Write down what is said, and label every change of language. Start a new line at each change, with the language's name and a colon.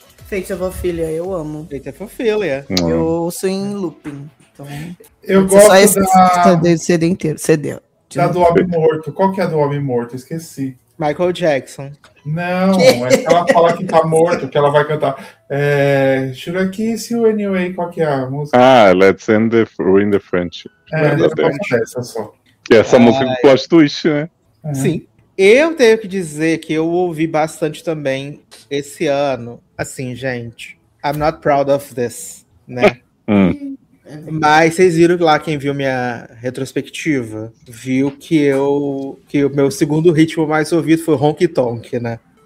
Portuguese: Feito uma Filha, eu amo. Feito uma Filha. Eu ouço em looping. Então... Eu gosto só esse da... CD inteiro, CD. Da do Homem Morto. Qual que é a do Homem Morto? Esqueci. Michael Jackson. Não, que? É que ela fala que tá morto, que ela vai cantar.
English: É, should I kiss you anyway?
Portuguese: Qual que é a música? Ah, Let's End the Ruin the French. É, deixa eu passar essa só. E essa música com plot twist, né? Sim. Eu tenho que dizer que eu ouvi bastante também esse ano, assim, gente.
English: I'm not proud of this,
Portuguese: né? Mas vocês viram lá, quem viu minha retrospectiva, viu que eu que o meu segundo ritmo mais ouvido foi Honky Tonk, né?